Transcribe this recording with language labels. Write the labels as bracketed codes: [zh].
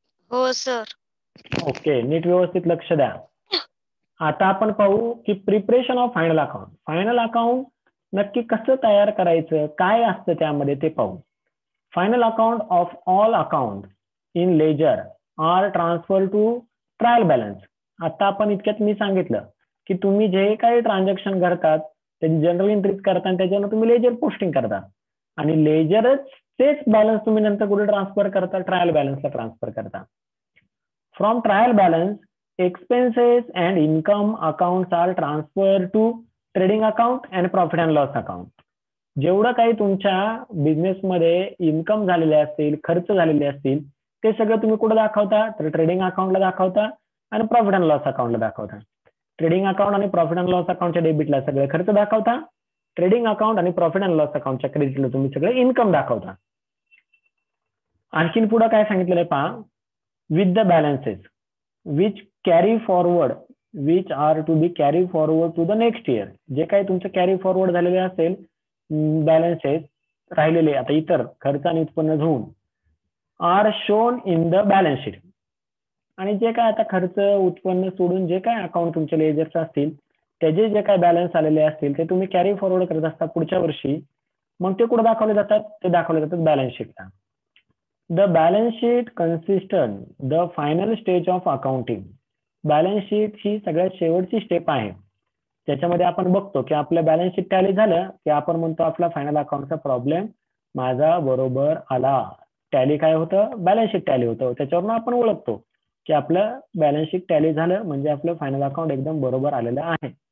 [mr] हो sir. Okay, नीट व्यवस्थित लक्ष द्या. आता आपण पाहू की [en] Preparation of final account. [mr] Final account नक्की कसं तयार करायचं, काय असतं त्यामध्ये ते पाहू. [en] Final account of all account in ledger are transfer to trial balance. [mr] आता आपण इतक्यात मी सांगितलं की तुम्ही जे काही ट्रान्झॅक्शन करतात त्याची जनरल एंट्रीज करता आणि त्याच्यावर तुम्ही लेजर पोस्टिंग करता, आणि लेजरच तेच बॅलन्स तुम्ही नंतर कुठे ट्रान्सफर करता, ट्रायल बॅलन्सला ट्रान्सफर करता. [en] From trial balance, expenses and income accounts are transferred to trading account and profit and loss account. [mr] जेवढं काही तुमच्या बिझनेसमध्ये इन्कम झालेले असतील, खर्च झालेले असतील, ते सगळं तुम्ही कुठे दाखवता, तर ट्रेडिंग अकाउंटला दाखवता आणि प्रॉफिट अँड लॉस अकाउंटला दाखवता. ट्रेडिंग अकाउंट आणि प्रॉफिट अँड लॉस अकाउंटच्या डेबिटला सगळे खर्च दाखवता, ट्रेडिंग अकाउंट आणि प्रॉफिट अँड लॉस अकाउंटच्या क्रेडिटला तुम्ही सगळे इन्कम दाखवता. आणखीन पुढे काय सांगितलेलं आहे पहा, [en] With the balances which carry forward, which are to be carry forward to the next year. [mr] जे काही तुमचं कॅरी फॉरवर्ड झालेले असेल बॅलन्सेस राहिलेले, आता इतर खर्च आणि उत्पन्न घेऊन, [en] Are shown in the balance sheet. [mr] आणि जे काय आता खर्च उत्पन्न सोडून जे काय अकाउंट तुमचे लेजर्स असतील त्याचे जे काय बॅलन्स आलेले असतील ते तुम्ही कॅरी फॉरवर्ड करत असता पुढच्या वर्षी, मग ते कुठे दाखवले जातात, ते दाखवले जातात balance शीटला. [en] The balance sheet consisted the final stage of accounting. [mr] Balance sheet ही सगळ्यात शेवटची स्टेप आहे. त्याच्यामध्ये आपण बघतो की आपलं बॅलन्स शीट टॅली झालं की आपण म्हणतो आपला फायनल अकाउंटचा प्रॉब्लेम माझा बरोबर आला. टॅली काय होतं, बॅलन्स शीट टॅली होतं. त्याच्यावरून आपण ओळखतो की आपलं बॅलन्स शीट टॅली झालं म्हणजे आपलं फायनल अकाउंट एकदम बरोबर आलेलं आहे.